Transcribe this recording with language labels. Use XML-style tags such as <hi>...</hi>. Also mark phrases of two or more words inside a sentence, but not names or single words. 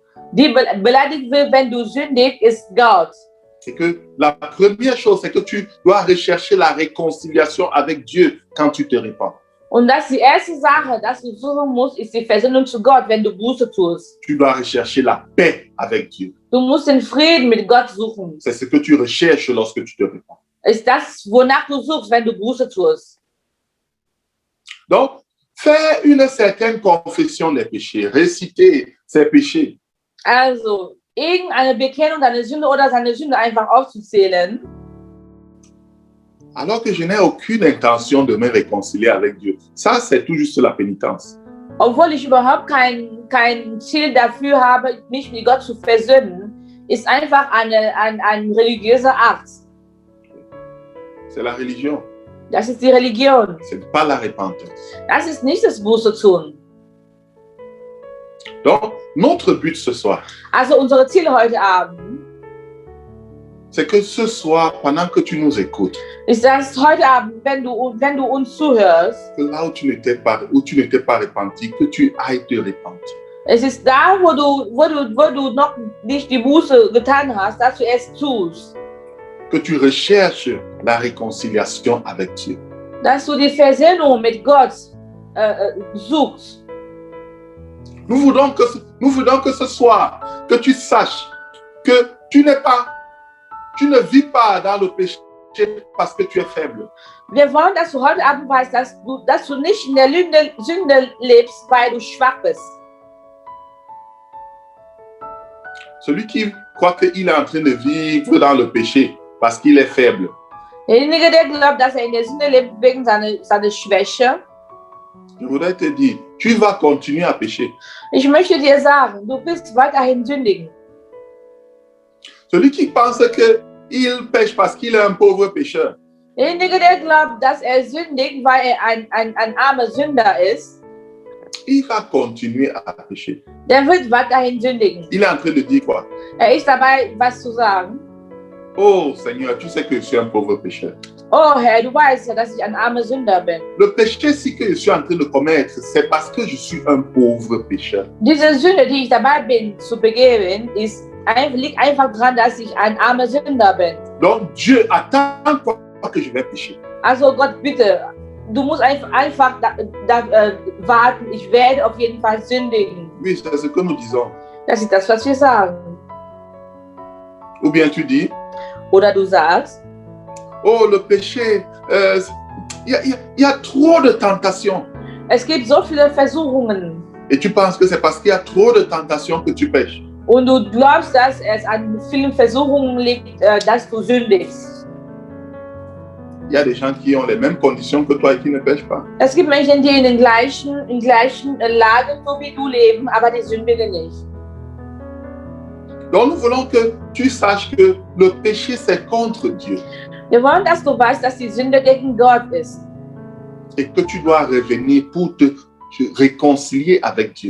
<de>die beleidigt wird, wenn du sündigst, ist Gott.</de> <fr>C'est que la première chose, c'est que tu dois rechercher la réconciliation avec Dieu quand tu te répands.</fr> <de>Und das die erste Sache, dass du suchen musst, ist die Versöhnung zu Gott, wenn du Buße tust.</de> <fr>Tu dois rechercher la paix avec Dieu.</fr> <de>Du musst den Frieden mit Gott suchen.</de> <fr>C'est ce que tu recherches lorsque tu te répands.</fr> <de>Ist das, wonach du suchst, wenn du Buße tust.</de> <fr>Donc, faire une certaine confession des péchés, réciter ses péchés,</fr> <de>Also, irgendeine Bekennung deiner Sünde oder seine Sünde einfach aufzuzählen,</de> <fr>alors que je n'ai aucune intention de me réconcilier avec Dieu. Ça, c'est tout juste la pénitence.</fr> <de>obwohl ich überhaupt kein Ziel dafür habe, mich mit Gott zu versöhnen, ist einfach ein religiöser Akt.</de> <fr>C'est la religion.</fr> <de>Das ist die Religion.</de> <fr>C'est pas la repentance.</fr> <de>Das ist nicht das Buße tun.</de> <fr>Donc, notre but ce soir,</fr> <de>Also unsere Ziele heute Abend</de> <fr>c'est que ce soir, pendant que tu nous écoutes,</fr> <de>ist, dass heute Abend, wenn du uns zuhörst,</de> <fr>que là où tu n'étais pas repenti, que tu ailles te repentir.</fr> <de>es ist da, wo du noch nicht die Buße getan hast, dass du es tust.</de> <fr>Que tu recherches la réconciliation avec Dieu.</fr> <de>Dass du die Versöhnung mit Gott suchst.</de> <fr>Nous voulons que ce soir, que tu saches que tu ne vis pas dans le péché parce que tu es faible.</fr> <de>Wir wollen, dass du heute Abend weißt, dass du nicht in der Sünde lebst, weil du schwach bist.</de> <fr>Celui qui croit qu'il est en train de vivre dans le péché parce qu'il est faible,</fr> <de>Derjenige, der glaubt, dass in der Sünde lebt wegen seiner Schwäche,</de> <fr>je voudrais te dire, tu vas continuer à pécher.</fr> <de>ich möchte dir sagen, du wirst weiterhin sündigen.</de> <fr>Celui qui pense qu'il pêche parce qu'il est un pauvre pécheur,</fr> <de>Derjenige, der glaubt, dass sündigt, weil ein armer Sünder ist,</de> <fr>il va continuer à pécher.</fr> <de>der wird weiterhin sündigen.</de> <fr>Il est en train de dire quoi?</fr> <de>Ist dabei, was zu sagen.</de> <fr>Oh Seigneur, tu sais que je suis un pauvre pécheur.</fr> <de>Oh Herr, du weißt ja, dass ich ein armer Sünder bin.</de> <fr>Le péché, si que je suis en train de commettre, c'est parce que je suis un pauvre pécheur.</fr> <de>Diese Sünde, die ich dabei bin zu begehen, liegt einfach daran, dass ich ein armer Sünder bin.</de> <fr>Donc Dieu attend que je vais pécher.</fr> <de>Also Gott, bitte, du musst einfach warten, ich werde auf jeden Fall sündigen.</de> <fr>Oui, c'est ce que nous disons.</fr> <de>Das ist das, was wir sagen.</de> <fr>Ou bien tu dis,</fr> <de>Oder du sagst,</de> <fr>oh le péché, il y a trop de tentations.</fr> <de>es gibt so viele Versuchungen</de> <fr>Et tu penses que c'est parce qu'il y a trop de tentations que tu pêches.</fr> <de>und du glaubst, dass es an vielen Versuchungen liegt, dass du sündigst.</de> <fr>Il y a des gens qui ont les mêmes conditions que toi et qui ne pêchent pas.</fr> <de>Es gibt Menschen, die in den gleichen Lagen so wie du leben, aber die sündigen nicht.</de> <fr>Donc nous voulons que tu saches que le péché c'est contre Dieu</fr> <de>Wir wollen, dass du weißt, dass die Sünde gegen Gott ist.</de> <fr>et que tu dois revenir pour te réconcilier avec Dieu.</fr>